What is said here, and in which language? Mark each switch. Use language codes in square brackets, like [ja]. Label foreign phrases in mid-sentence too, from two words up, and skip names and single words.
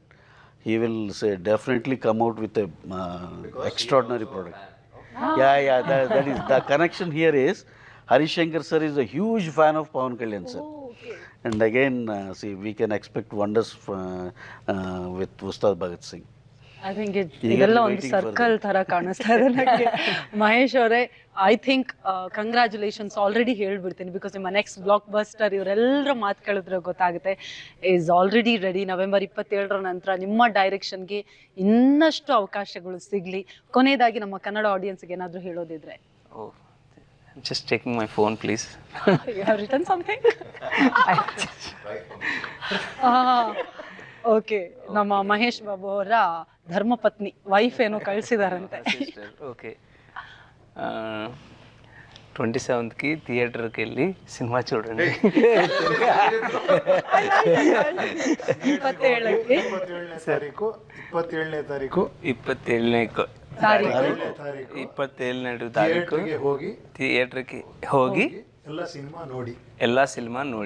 [en] He will definitely come out with a extraordinary product. Yeah, that is the connection here is Harish Shankar sir is a huge fan of Pawan Kalyan sir. Oh, okay. And again, we can expect wonders with Ustad Bhagat Singh. I think [kn] ಇದೆಲ್ಲ ಒಂದು ಸರ್ಕಲ್ ತರ ಕಾಣಿಸ್ತಾ ಇದೆ ನನಗೆ. ಮಹೇಶ್ ಅವರೇ, [en] I think congratulations already [kn] ಹೇಳ್ಬಿಡ್ತೀನಿ, ಬಿಕಾಸ್ ನಿಮ್ಮ [en] next block buster [kn] ಇವರೆಲ್ಲರ ಮಾತು ಕೇಳಿದ್ರೆ ಗೊತ್ತಾಗುತ್ತೆ, [en] is already ready. [kn] ನವೆಂಬರ್ 27 ನಂತರ ನಿಮ್ಮ ಡೈರೆಕ್ಷನ್ಗೆ ಇನ್ನಷ್ಟು ಅವಕಾಶಗಳು ಸಿಗಲಿ. ಕೊನೆಯದಾಗಿ ನಮ್ಮ ಕನ್ನಡ ಆಡಿಯನ್ಸ್ಗೆ ಏನಾದರೂ ಹೇಳೋದಿದ್ರೆ? [en] Oh, I'm just checking my phone, please. You have written something? [kn] ಓಕೆ, ನಮ್ಮ ಮಹೇಶ್ ಬಾಬು ಅವರ ಧರ್ಮಪತ್ನಿ ವೈಫ್ ಏನೋ ಕಳಿಸಿದಾರಂತೆ. [te] ఓకే 27కి థియేటర్కి వెళ్ళి సినిమా చూడండి. [kn] 27ನೇ ತಾರೀಕು 27ನೇ ತಾರೀಕು ಥಿಯೇಟರ್ಗೆ ಹೋಗಿ ಎಲ್ಲ ಸಿನಿಮಾ ನೋಡಿ.